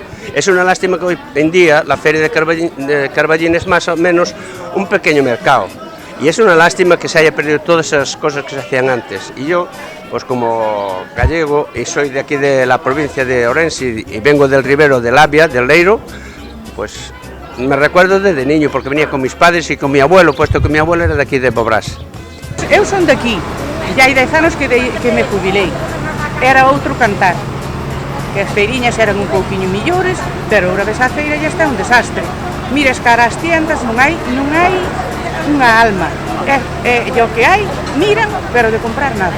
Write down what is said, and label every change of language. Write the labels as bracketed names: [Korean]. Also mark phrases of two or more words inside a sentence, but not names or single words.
[Spanish] Es una lástima que hoy en día la feria de Carballino es más o menos un pequeño mercado y es una lástima que se haya perdido todas esas cosas que se hacían antes. Y yo, pues como gallego y soy de aquí de la provincia de Ourense y vengo del Ribero de Labia, del Leiro, pues me recuerdo desde niño porque venía con mis padres y con mi abuelo, puesto que mi abuelo era de aquí de Bobrás. [Galician] Eu son daqui, e hai 10 anos que me jubilei. Era outro cantar, que as feiriñas eran un pouquiño millores, pero ahora ves a feira e está un desastre. Mires cara ás tiendas, non hai unha alma. E o que hai, miran, pero de comprar nada.